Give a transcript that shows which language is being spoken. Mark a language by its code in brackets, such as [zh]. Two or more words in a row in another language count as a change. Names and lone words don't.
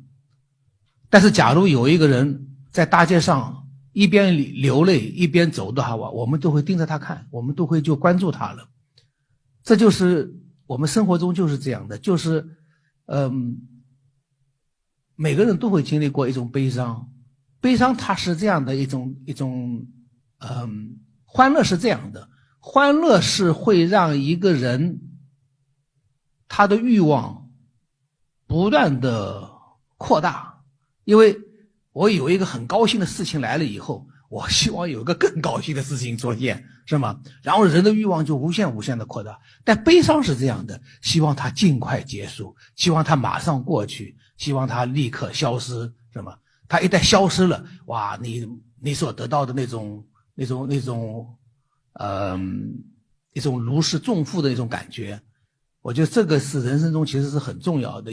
[zh] 但是假如有一個人在大街上一邊流淚一邊走的話，我們都會盯着他看，我們都會就關注他了。這就是我們生活中就是這樣的，就是每個人都會經歷過一種悲傷，悲傷它是這樣的一種歡樂是這樣的，歡樂是會讓一個人他的慾望不斷的擴大。因為我有一個很高興的事情来了以後，我希望有一個更高興的事情出現，是嗎？然後人的慾望就无限的擴大。但悲傷是这樣的，希望它盡快結束，希望它馬上過去，希望它立刻消失，是嗎？它一旦消失了，哇，你所得到的那種如释重負的那种感覺，我覺得這個是人生中其實是很重要的。